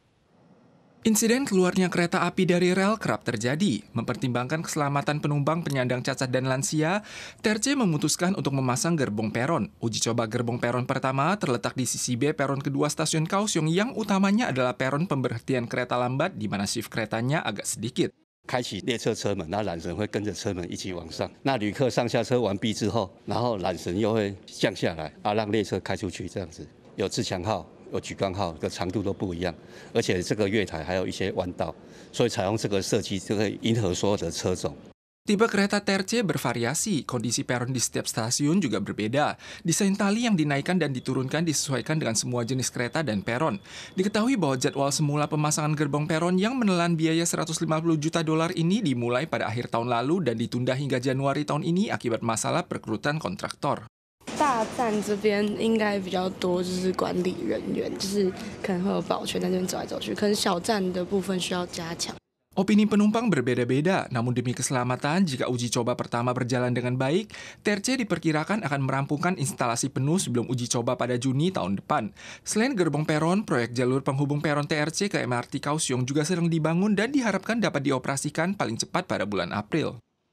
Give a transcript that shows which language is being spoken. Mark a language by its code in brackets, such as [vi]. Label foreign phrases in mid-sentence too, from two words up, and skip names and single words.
[id] Insiden keluarnya kereta api dari rel kerap terjadi. Mempertimbangkan keselamatan penumpang penyandang cacat dan lansia, TRC memutuskan untuk memasang gerbong peron. Uji coba gerbong peron pertama terletak di sisi B peron kedua stasiun Kaohsiung yang utamanya adalah peron pemberhentian kereta lambat di mana shift keretanya agak sedikit. [zh] 开启列车车门，那缆绳会跟着车门一起往上。那旅客上下车完毕之后，然后缆绳又会降下来，让列车开出去，这样子有自强号。有莒光号的长度都不一样，而且这个月台还有一些弯道，所以采用这个设计就可以迎合所有的车种。 [id] Tipe kereta TRC bervariasi, kondisi peron di setiap stasiun juga berbeda. Desain tali yang dinaikkan dan diturunkan disesuaikan dengan semua jenis kereta dan peron. Diketahui bahwa jadwal semula pemasangan gerbong peron yang menelan biaya 150 juta dolar ini dimulai pada akhir tahun lalu dan ditunda hingga Januari tahun ini akibat masalah perekrutan kontraktor. [zh] 大站这边应该比较多，就是管理人员，就是可能会有保全在那边走来走去，可能小站的部分需要加强。 [id] Opini penumpang berbeda-beda, namun demi keselamatan, jika uji coba pertama berjalan dengan baik, TRC diperkirakan akan merampungkan instalasi penuh sebelum uji coba pada Juni tahun depan. Selain gerbong peron, proyek jalur penghubung peron TRC ke MRT Kaohsiung juga sedang dibangun dan diharapkan dapat dioperasikan paling cepat pada bulan April.